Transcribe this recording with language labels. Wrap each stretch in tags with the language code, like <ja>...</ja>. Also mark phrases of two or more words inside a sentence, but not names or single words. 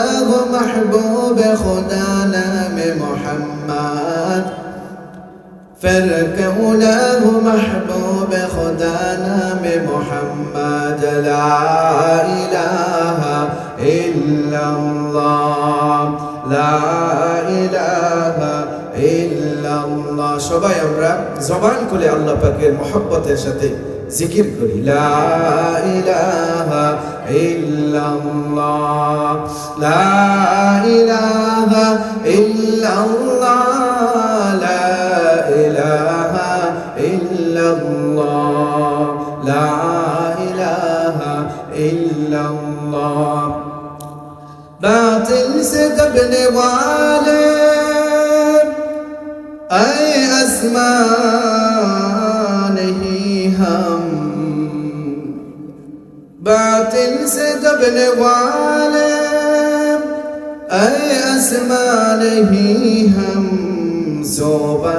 <ur>ہو محبوب خدا نام محمد پھر کیوں نہ ہو محبوب خدا نام محمد</ur> <ar>لا الہ الا اللہ لا الہ الا اللہ</ar> <bn>সবাই আমরা জবান খুলে আল্লাহ পাকের মহব্বতের সাথে জিকির করি</bn> <ar>لا إله إلا الله لا إله إلا الله لا إله إلا الله لا إله إلا الله</ar> <ur>باطل سے دبنے والے اے آسمان ہی ہم باطل سے دبنے والے اے آسمان ہی ہم صبر</ur>